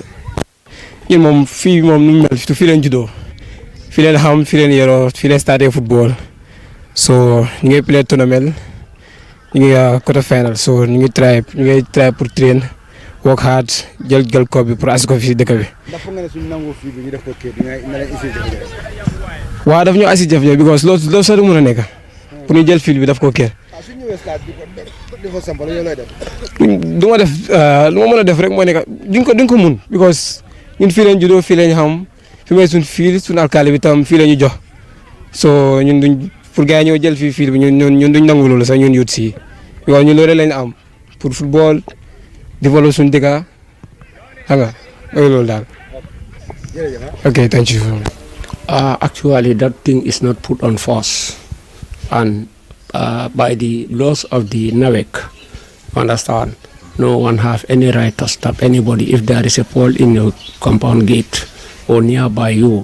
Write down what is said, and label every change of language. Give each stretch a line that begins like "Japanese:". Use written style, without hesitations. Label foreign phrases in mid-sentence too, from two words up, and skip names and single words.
Wolof: ñun moom fii moom nu mu mel fii leen juddoo fii leen xam fii leen yoroo fii leen starté football so ñu ngi play tournament ñu ngi
English: quarter final
Wolof: so ñu ngi try pour train
English: work hard
Wolof: jël ko bi pour as ko fii dëkk bi. ndax foog nga ne suñu nangoo fii bi ñu def ko kër dina leen isi jafe-jafe. waaw daf ñu asi jafe-jafe because loolu sax du mën a nekk pour ñu jël fil bi daf ko kër. su ñëwee stade bi ko sampal yow lay def. du ma def lu ma mën a def rek moo nekk duñ ko mun because ñun fii lañ juddoo fii lañ xam fi may suñ alkaali bi tam fii la ñu jox so ñun duñ pour gars yi ñoo jël fil bi ñun duñ nangu loolu sax ñun yut si because ñun loolu lañ am pour football développer suñu dëkk xam nga loolu daal.
English: Okay, thank you. Actually, that thing is not put on force, and by the laws of the NAWEC, understand, no one have any right to stop anybody if there is a pole in your compound gate or nearby you.